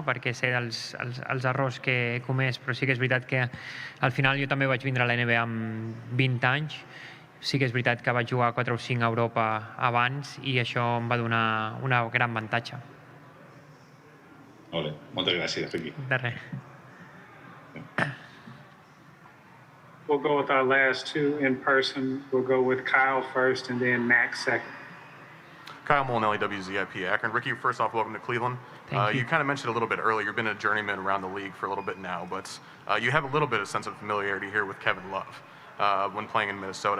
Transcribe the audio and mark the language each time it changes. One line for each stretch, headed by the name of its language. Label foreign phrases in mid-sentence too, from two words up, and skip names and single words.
Catalan: Perquè sé els errors que he comès, però sí que és veritat que al final jo també vaig vindre a la NBA amb 20 anys. Sí que és veritat que vaig jugar 4 o 5 a Europa abans, i això em va donar un gran avantatge. Molt bé, moltes gràcies, Ricky. De res.
English: We'll go with our last two in person. We'll go with Kyle first and then Max second. Kyle Molinelli, WZIP Akron. Ricky, first off, welcome to Cleveland. Thank you. You kind of mentioned a little bit earlier, you've been a journeyman around the league for a little bit now, but you have a little bit of sense of familiarity here with Kevin Love when playing in Minnesota.